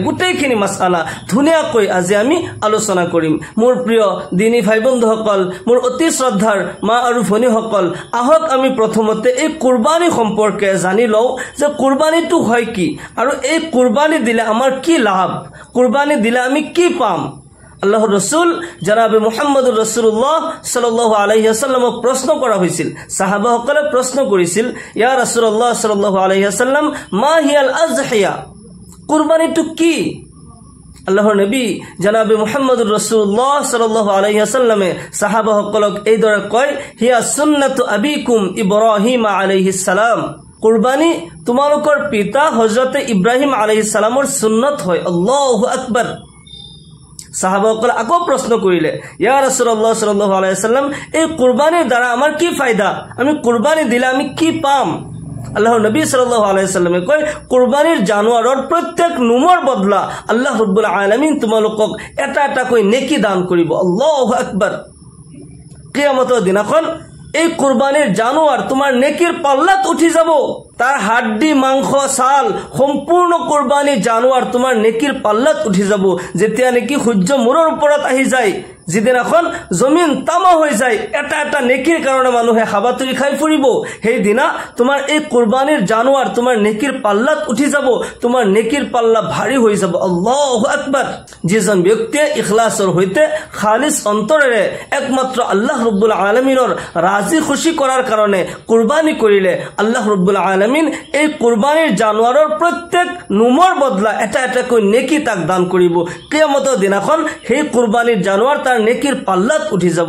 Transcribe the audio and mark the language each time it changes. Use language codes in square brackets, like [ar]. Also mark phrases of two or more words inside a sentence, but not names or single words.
[as] গোটেইখিনি মাসআলা ধুনীয়াকৈ আজি আমি আলোচনা কৰিম। মোৰ প্ৰিয় দিনী ভাই বন্ধুসকল, মোৰ অতি শ্ৰদ্ধাৰ মা আৰু ভনীসকল, আহক আমি প্ৰথমতে এই কুরবানী সম্পৰ্কে জানি লওঁ যে কুরবানীটো হয় কি, আৰু এই কুরবানী দিলে আমাৰ কি লাভ, কুরবানী দিলে আমি কি পাম। আল্লাহৰ রাসূল জনাবে [ar] محمد رسول الله صلى الله عليه وسلم [as] প্ৰশ্ন কৰা হৈছিল। সাহাবাসকলে প্ৰশ্ন কৰিছিল, [ar] يا رسول الله صلى الله عليه وسلم، ما هي الأضحية, [as] কুরবানীটো কি? আল্লাহৰ নবী জনাবে [ar] محمد رسول الله صلى الله عليه وسلم [as] সাহাবাসকলক এইদৰে কয়, [ar] هي سنة أبيكم إبراهيم عليه السلام, [as] কুরবানী তোমালোকৰ পিতা হযরত ইব্রাহিম [ar] عليه السلام [as] সুন্নত হয়। [ar] الله أكبر. [as] সাহাবাসকলে আকৌ প্ৰশ্ন কৰিলে, [ar] يا رسول الله صلى الله عليه وسلم, [as] এই কুরবানীৰ দ্বাৰা আমাৰ কি ফায়দা, আমি কুরবানী দিলে আমি কি পাম? আল্লাহৰ নবী [ar] صلى الله عليه وسلم [as] কয়, কুরবানীৰ জানুৱাৰৰ প্ৰত্যেক নুমৰ বদলা [ar] الله رب العالمين [as] তোমালোকক এটা এটাকৈ নেকি দান কৰিব। [ar] الله أكبر. [as] কিয়ামতৰ দিনাখন এই কুরবানীৰ জানুৱাৰ তোমাৰ নেকিৰ পাল্লাত উঠি যাব, তাৰ হাড্ডি মাংস ছাল সম্পূৰ্ণ কুরবানী জানুৱাৰ তোমাৰ নেকিৰ পাল্লাত উঠি যাব। যেতিয়া নেকি সূৰ্য মূৰৰ ওপৰত আহি যায়, যিদিনাখন জমিন তামা হৈ যায়, এটা এটা নেকিৰ কাৰণে মানুহে হাবাতুৰি খাই ফুৰিব, সেইদিনা তোমাৰ এই কুরবানীৰ জানুৱাৰ তোমাৰ নেকিৰ পাল্লাত উঠি যাব, তোমাৰ নেকিৰ পাল্লা ভাৰী হৈ যাব। [ar] الله أكبر. [as] যিজন ব্যক্তিয়ে ইখলাছৰ সৈতে খালিছ অন্তৰেৰে একমাত্ৰ [ar] الله رب العالمين [as] ৰাজি খুশি কৰাৰ কাৰণে কুরবানী কৰিলে, [ar] الله رب العالمين [as] এই কুরবানীৰ জানুৱাৰৰ প্ৰত্যেক নুমৰ বদলা এটা এটাকৈ নেকি তাক দান কৰিব। কিয়ামতৰ দিনাখন সেই কুরবানীৰ জানুৱাৰ তাৰ নেকিৰ পাল্লাত উঠি যাব।